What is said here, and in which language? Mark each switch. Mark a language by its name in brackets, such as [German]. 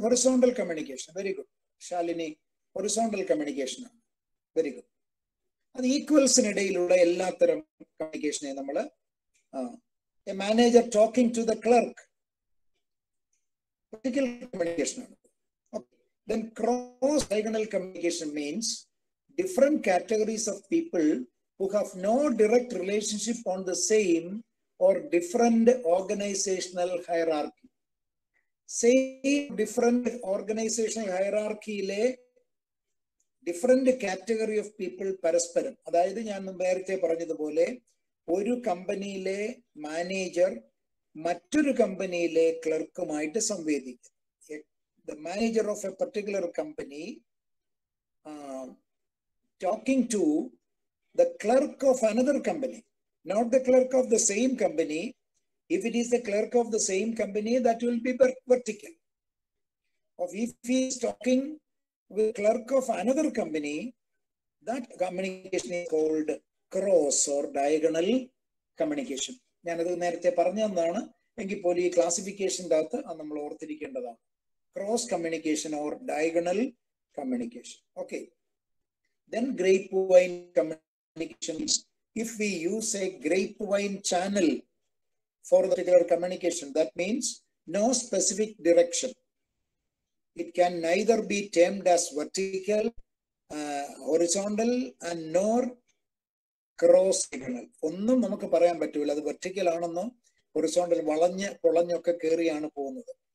[English] Horizontal communication. Very good Shalini, horizontal communication ആണ്. Very good. [Malayalam] അത് ഈക്വൽസിനിടയിലുള്ള എല്ലാത്തരം കമ്മ്യൂണിക്കേഷനെ നമ്മൾ [English] A manager talking to the clerk, vertical communication ആണ്. Then cross diagonal communication means different categories of people who have no direct relationship on the same or different organizational hierarchy. Same different organizational hierarchy le different category of people പരസ്പരം. [Malayalam] അതായത് ഞാൻ നേരത്തെ പറഞ്ഞതുപോലെ ഒരു കമ്പനിയിലെ manager മറ്റൊരു കമ്പനിയിലെ ക്ലർക്കുമായിട്ട് സംവേദിക്കും. [English] The manager of a particular company talking to the clerk of another company, not the clerk of the same company. If it is the clerk of the same company, that will be vertical. Or if he is talking with clerk of another company, that communication is called cross or diagonal communication. [Malayalam] ഞാനത് നേരത്തെ പറഞ്ഞതാണ് എങ്കിൽ പോലും ഈ ക്ലാസിഫിക്കേഷൻ്റെ അകത്ത് നമ്മൾ ഓർത്തിരിക്കേണ്ടതാണ്. [English] Cross communication or diagonal communication. Okay. Then grapevine communication. If we use a grapevine channel for the particular communication, that means no specific direction. It can neither be termed as vertical, horizontal, and nor cross diagonal. [Malayalam] ഒന്നും നമുക്ക് പറയാൻ പറ്റൂല അത് vertical ആണെന്നോ horizontal വളഞ്ഞ് പൊളഞ്ഞൊക്കെ കയറിയാണ് പോകുന്നത്.